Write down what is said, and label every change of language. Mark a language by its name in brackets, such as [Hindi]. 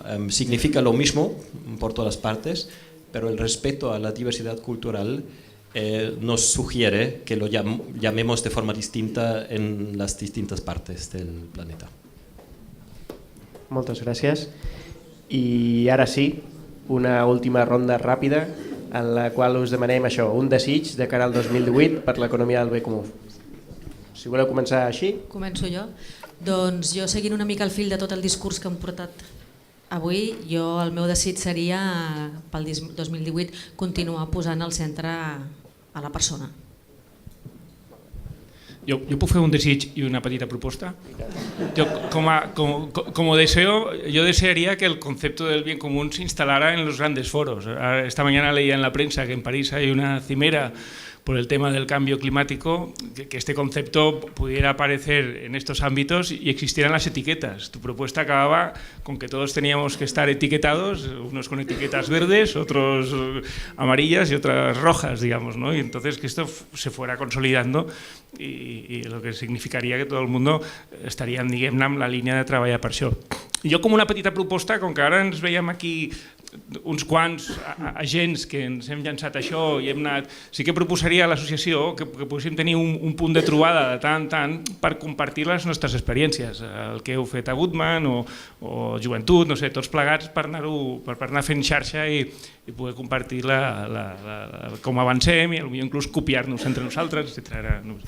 [Spanish] Significa lo mismo por todas partes, pero el respeto a la diversidad cultural nos sugiere que lo llamemos de forma distinta en las distintas partes del planeta. [Catalan] Moltes gràcies. I ara sí, una última ronda ràpida en la qual us demanem això, un desig de cara al 2018 per l'economia del bé comú. Si voleu començar així. Començo jo. Doncs jo, seguint una mica el fil de tot el discurs que hem portat avui, el meu desig seria pel 2018 continuar posant al centre a la persona. Jo puc fer un desig y una petita proposta. [Spanish] Como deseo, yo desearía que el concepto del bien común se instalara en los grandes foros. Esta mañana leía en la prensa que en París hay una cimera por el tema del cambio climático, que este concepto pudiera aparecer en estos ámbitos y existieran las etiquetas. Tu propuesta acababa con que todos teníamos que estar etiquetados, unos con etiquetas verdes, otros amarillas y otras rojas, digamos, ¿no? Y entonces que esto se fuera consolidando y lo que significaria que [Catalan] tot el mundo estaríem, diguem-ne, amb la línia de treballar per això. Jo, com una petita proposta, com que ara ens veiem aquí uns quants agents que ens hem llançat això i hem anat, sí que proposaria a l'associació que poguéssim tenir un punt de trobada de tant en tant per compartir les nostres experiències, el que heu fet a Goodman o Joventut, no sé, tots plegats per anar fent xarxa i poder compartir com avancem i potser inclús copiar-nos entre nosaltres, etc.